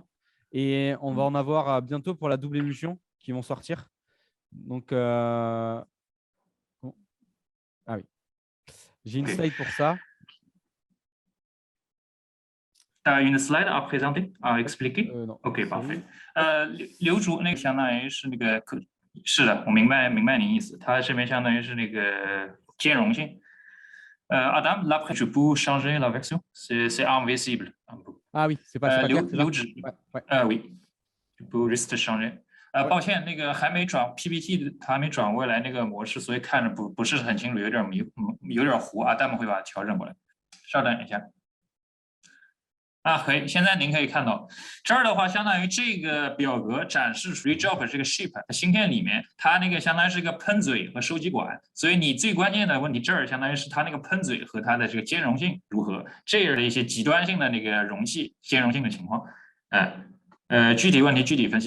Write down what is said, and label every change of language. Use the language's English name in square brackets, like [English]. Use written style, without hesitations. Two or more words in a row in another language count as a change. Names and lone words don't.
[French] Et on va en avoir bientôt pour la double émulsion qui vont sortir. Donc, ah oui. J'ai une slide pour ça. Tu as une slide à présenter, à expliquer? Non. OK, parfait. [Chinese] 刘主那个相当于是那个是的，我明白您意思。它这边相当于是那个兼容性。 [French] Adam, là après, je peux changer la version. C'est invisible un peu. Ah oui, c'est pas clair. 刘指，oui, je peux juste changer. [Chinese] 抱歉，那个还没转 PPT， 它还没转过来那个模式，所以看着不是很清楚，有点糊。Adam 会把它调整过来。稍等一下。可以，现在您可以看到这儿的话，相当于这个表格展示属于 Job 这个 chip 芯片里面，它那个相当于是一个喷嘴和收集管，所以你最关键的问题这儿相当于是它那个喷嘴和它的这个兼容性如何，这样的一些极端性的那个容器兼容性的情况，具体问题具体分析。